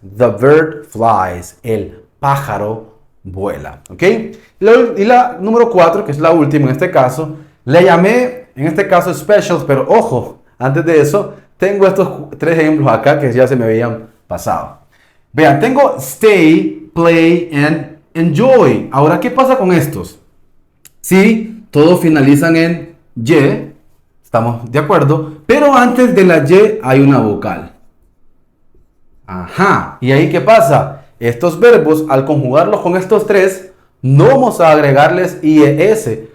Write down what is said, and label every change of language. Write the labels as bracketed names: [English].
[English] The bird flies. [Spanish] El pájaro vuela. ¿Ok? Y la número 4, que es la última en este caso, le llamé, en este caso, specials, pero ojo, antes de eso, tengo estos tres ejemplos acá que ya se me habían pasado. Vean, tengo [English] stay, play, and enjoy. [Spanish] Ahora, ¿qué pasa con estos? Sí, todos finalizan en Y, estamos de acuerdo, pero antes de la Y hay una vocal. Ajá, ¿y ahí qué pasa? Estos verbos, al conjugarlos con estos tres, no vamos a agregarles IES.